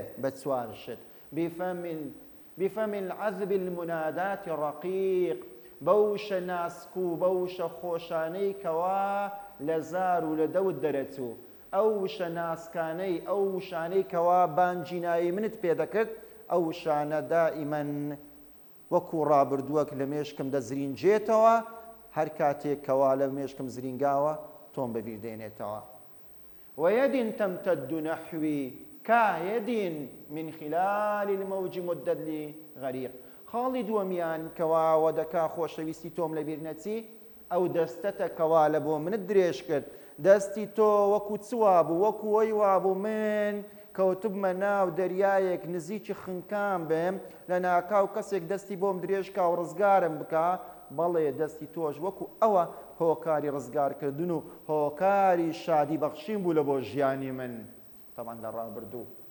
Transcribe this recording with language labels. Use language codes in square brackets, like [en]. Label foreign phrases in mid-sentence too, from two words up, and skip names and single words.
[ckb] بە چوار شت [ar] بفم العذب المنادات رقيق [ckb] بەوشە ناسک و بەوشە خۆشانەی کەوا لە زار و لە دەوت دەرەچوو ئەو وشە ناسکانەی ئەو وشانەی کەوا بانجینایی منت پێدەکرد ئەو وشانە دائیمەن وەکو ڕابردووەک لە مێشکم دەزرینجێتەوە هەر کاتێک کەوا لە مێشکم زرینگاوە تۆم بەبیر دێنێتەوە [ar] ويد تمتد نحوي كيد من خلال الموج مدد لي غريق [ckb] خاڵی دووەمیان کەواوە دەکا خۆشەویستی تۆم لەبیر نەچی ئەو دەستەتە کەوا لە بۆ منت درێژ کرد دەستی تۆ وەکو چوا بوو وەکو وەی وابوو من کەوتبمە ناو دەریایەک نزیکی خنکان بم لە ناکاو کەسێک دەستی بۆم درێژکا و ڕزگارم بکە بەڵێ دەستی تۆش وەکو ئەوە هۆکاری ڕزگارکردن و هۆکاری شادی بەخشین بوو لە بۆ ژیانی من تەمان لە ڕابردوو